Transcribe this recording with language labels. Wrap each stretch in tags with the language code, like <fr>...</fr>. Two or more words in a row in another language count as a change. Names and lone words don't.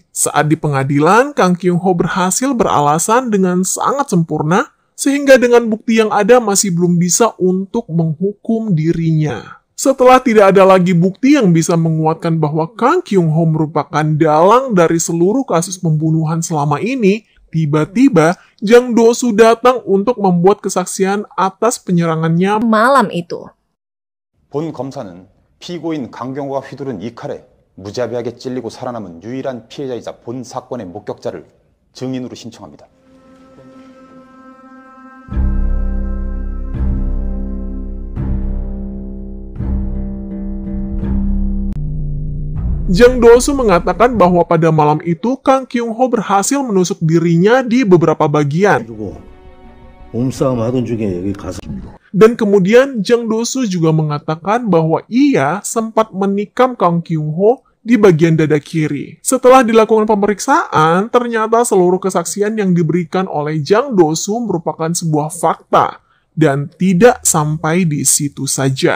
<id>Saat di pengadilan, Kang Kyung-ho berhasil beralasan dengan sangat sempurna, sehingga dengan bukti yang ada masih belum bisa untuk menghukum dirinya. Setelah tidak ada lagi bukti yang bisa menguatkan bahwa Kang Kyung-ho merupakan dalang dari seluruh kasus pembunuhan selama ini, tiba-tiba, Jang Do-soo datang untuk membuat kesaksian atas penyerangannya malam itu.</id> <ko>본 검사는 피고인 강경호가 휘두른 이 칼에 무자비하게 찔리고 살아남은 유일한 피해자이자 본 사건의 목격자를 증인으로 신청합니다.</ko> <id>Jang Do-soo mengatakan bahwa pada malam itu Kang Kyung-ho berhasil menusuk dirinya di beberapa bagian.</id> <ko>몸싸움 하던 중에 여기 가서</ko> <id>Dan kemudian Jang Do-soo juga mengatakan bahwa ia sempat menikam Kang Kyung-ho di bagian dada kiri. Setelah dilakukan pemeriksaan, ternyata seluruh kesaksian yang diberikan oleh Jang Do-soo merupakan sebuah fakta dan tidak sampai di situ saja.</id>